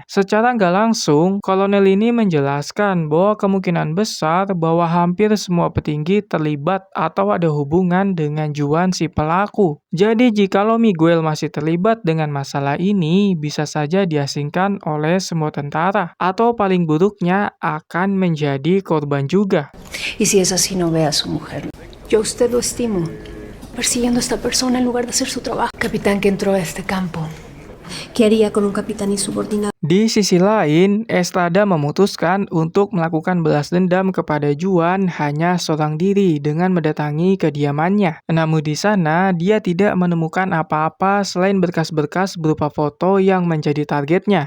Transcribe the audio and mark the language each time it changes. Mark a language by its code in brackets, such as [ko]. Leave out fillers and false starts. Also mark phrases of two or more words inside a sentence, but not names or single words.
[id] Secara nggak langsung, Kolonel ini menjelaskan bahwa kemungkinan besar bahwa hampir semua petinggi terlibat atau ada hubungan dengan Juan si pelaku. Jadi jikalau Miguel masih terlibat dengan masalah ini, bisa saja diasingkan oleh semua tentara, atau paling buruknya akan menjadi korban juga. [es] ¿Y si es así, no ve a su mujer? Yo a usted lo estimo, persiguiendo a esta persona en lugar de hacer su trabajo. Capitán que entró a este campo. ¿Qué haría con un capitán insubordinado? [id] Di sisi lain, Estrada memutuskan untuk melakukan balas dendam kepada Juan hanya seorang diri dengan mendatangi kediamannya. Namun di sana, dia tidak menemukan apa-apa selain berkas-berkas berupa foto yang menjadi targetnya.